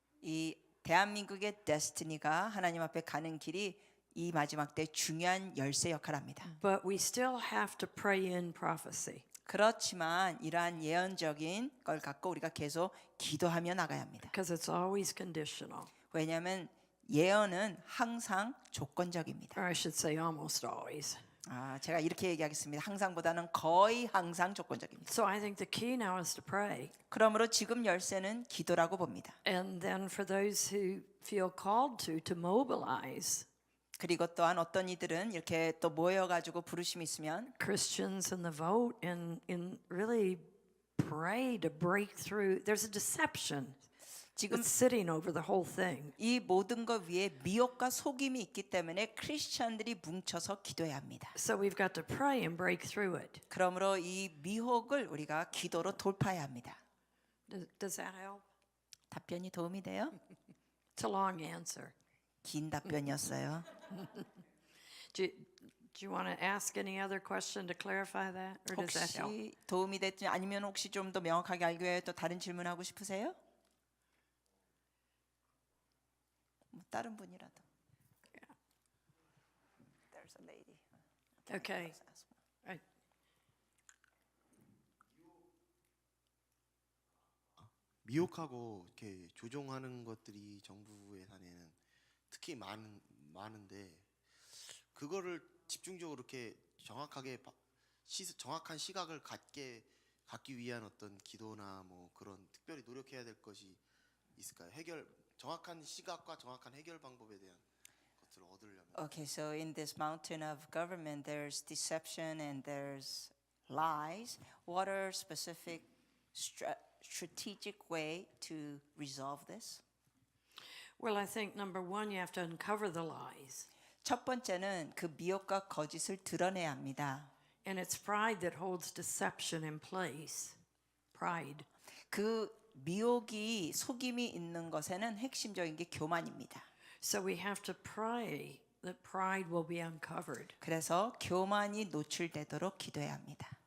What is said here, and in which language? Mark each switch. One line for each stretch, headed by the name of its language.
Korean: 이 대한민국의 데스티니가 하나님 앞에 가는 길이 이 마지막 때 중요한 열쇠 역할을 합니다.
English: But we still have to pray in prophecy.
Korean: 그렇지만 이러한 예언적인 걸 갖고 우리가 계속 기도하며 나가야 합니다.
English: Because it's always conditional.
Korean: 왜냐하면 예언은 항상 조건적입니다.
English: or I should say almost always.
Korean: 제가 이렇게 얘기하겠습니다. 항상보다는 거의 항상 조건적입니다.
English: So I think the key now is to pray.
Korean: 그러므로 지금 열쇠는 기도라고 봅니다.
English: And then for those who feel called to mobilize
Korean: 그리고 또한 어떤 이들은 이렇게 또 모여가지고 부르심이 있으면
English: Christians in the vote and really pray to break through. There's a deception
Korean: 지금
English: that's sitting over the whole thing.
Korean: 이 모든 것 위에 미혹과 속임이 있기 때문에 크리스천들이 뭉쳐서 기도해야 합니다.
English: So we've got to pray and break through it.
Korean: 그러므로 이 미혹을 우리가 기도로 돌파해야 합니다.
English: Does that help?
Korean: 답변이 도움이 돼요?
English: It's a long answer.
Korean: 긴 답변이었어요.
English: Do you want to ask any other question to clarify that, or does that help?
Korean: 혹시 도움이 됐지 아니면 혹시 좀 더 명확하게 알기 위해 또 다른 질문하고 싶으세요? 뭐 다른 분이라도.
English: There's a lady. Okay. I-
Korean: 미혹하고 이렇게 조종하는 것들이 정부 예산에는 특히 많은데 그거를 집중적으로 이렇게 정확하게 정확한 시각을 갖기 위한 어떤 기도나 뭐 그런 특별히 노력해야 될 것이 있을까요? 정확한 시각과 정확한 해결 방법에 대한 것들을 얻으려면.
English: Okay, so in this mountain of government, there's deception and there's lies. What are specific strategic way to resolve this? Well, I think number one, you have to uncover the lies.
Korean: 첫 번째는 그 미혹과 거짓을 드러내야 합니다.
English: And it's pride that holds deception in place. Pride.
Korean: 그 미혹이 속임이 있는 것에는 핵심적인 게 교만입니다.
English: So we have to pray that pride will be uncovered.
Korean: 그래서 교만이 노출되도록 기도해야 합니다.